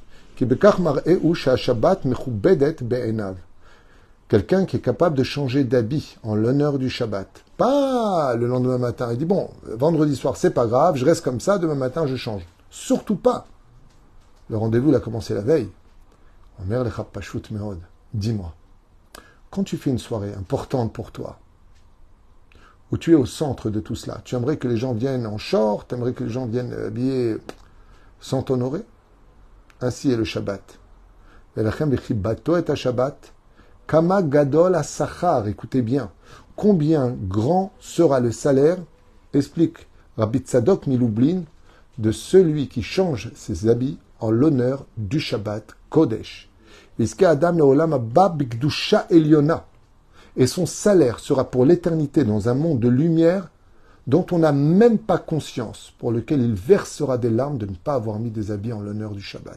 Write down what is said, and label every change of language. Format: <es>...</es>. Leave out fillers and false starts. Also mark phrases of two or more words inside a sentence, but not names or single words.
<fr>Quelqu'un qui est capable de changer d'habit en l'honneur du Shabbat. Pas le lendemain matin. Il dit, bon, vendredi soir, c'est pas grave, je reste comme ça, demain matin, je change. Surtout pas. Le rendez-vous, il a commencé la veille.</fr> <he>אומר לך פשוט מאוד.</he> <fr>Dis-moi, quand tu fais une soirée importante pour toi, où tu es au centre de tout cela, tu aimerais que les gens viennent en short, tu aimerais que les gens viennent habillés sans t'honorer? Ainsi est le Shabbat.</fr> <he>כמה גדול השכר.</he> <fr>Écoutez bien. Combien grand sera le salaire, explique Rabbi Tzadok Miloublin, de celui qui change ses habits en l'honneur du</fr> <he>שבת קודש.</he> <fr>Et son salaire sera pour l'éternité dans un monde de lumière dont on n'a même pas conscience, pour lequel il versera des larmes de ne pas avoir mis des habits en l'honneur du Shabbat.</fr>